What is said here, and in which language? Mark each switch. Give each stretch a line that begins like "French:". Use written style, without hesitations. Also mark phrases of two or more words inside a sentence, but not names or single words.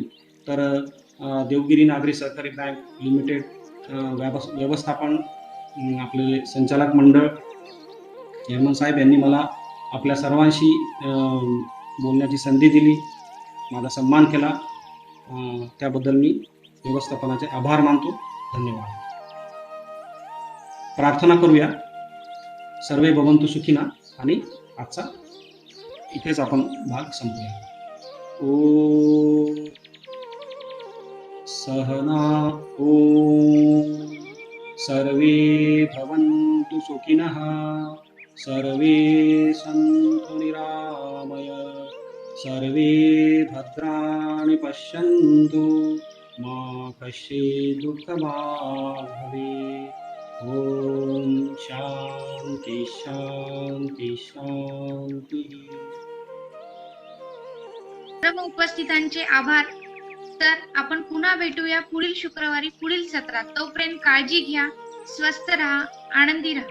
Marathi: तर देवगिरी नागरी सहकारी बँक लिमिटेड व्यवस्थापन, आपले संचालक मंडळ, चेअरमन साहेब यांनी मला आपल्या सर्वांशी बोलण्याची संधी दिली, माझा सन्मान केला, त्याबद्दल मी व्यवस्थापनाचे आभार मानतो. धन्यवाद. प्रार्थना करूया.
Sanskrit: सर्वे भवन्तु सुखिनः,
Marathi: आणि आजचा इथेच आपण भाग संपूया.
Sanskrit: ओम सहना ओम सर्वे भवन्तु सुखिनः, सर्वे सन्तु निरामय, सर्वे भद्राणि पश्यन्तु, मा कश्चित् दुःखभाग् भवेत्. ओम शांती शांती शांती.
Marathi: सर्व उपस्थितांचे आभार. तर आपण पुन्हा भेटूया पुढील शुक्रवारी पुढील सत्रात. तोपर्यंत काळजी घ्या, स्वस्थ राहा, आनंदी राहा.